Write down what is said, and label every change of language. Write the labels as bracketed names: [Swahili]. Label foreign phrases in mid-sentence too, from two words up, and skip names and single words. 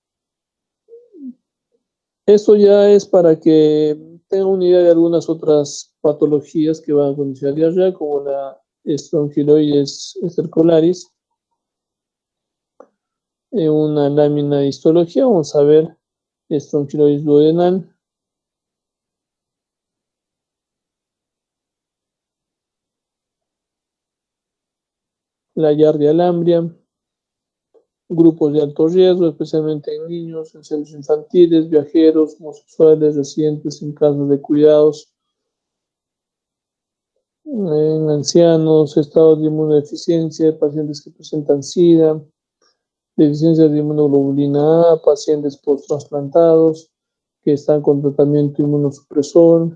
[Spanish] Esto ya es para que tengan una idea de algunas otras patologías que van a condicionar diarrea, como la estrongiloides estercolaris. En una lámina de histología vamos a ver estrongiloides duodenal, la Giardia lambria, grupos de alto riesgo, especialmente en niños, en centros infantiles, viajeros, homosexuales, residentes en casas de cuidados, en ancianos, estados de inmunodeficiencia, pacientes que presentan SIDA, deficiencia de inmunoglobulina A, pacientes post-trasplantados que están con tratamiento inmunosupresor.